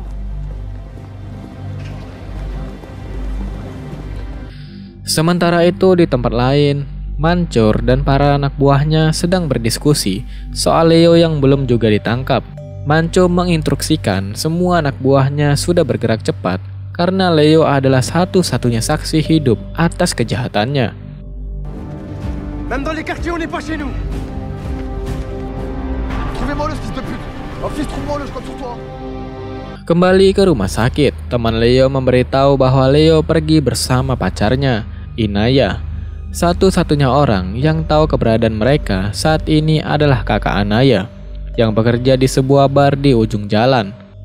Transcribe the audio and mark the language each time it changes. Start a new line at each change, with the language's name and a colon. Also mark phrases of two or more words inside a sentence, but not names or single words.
Indonesian: Sementara itu di tempat lain, Mancur dan para anak buahnya sedang berdiskusi soal Leo yang belum juga ditangkap. Mancur menginstruksikan semua anak buahnya sudah bergerak cepat karena Leo adalah satu-satunya saksi hidup atas kejahatannya.
French: Même dans les quartiers, on n'est pas chez nous. Trouvez-moi le fils de pute. Oh fils, trouve-moi le, je compte sur toi.
Indonesian: Kembali ke rumah sakit, teman Leo memberitahu bahwa Leo pergi bersama pacarnya, Inaya. Satu-satunya orang yang tahu keberadaan mereka saat ini adalah kakak Anaya, yang bekerja di sebuah bar di ujung jalan.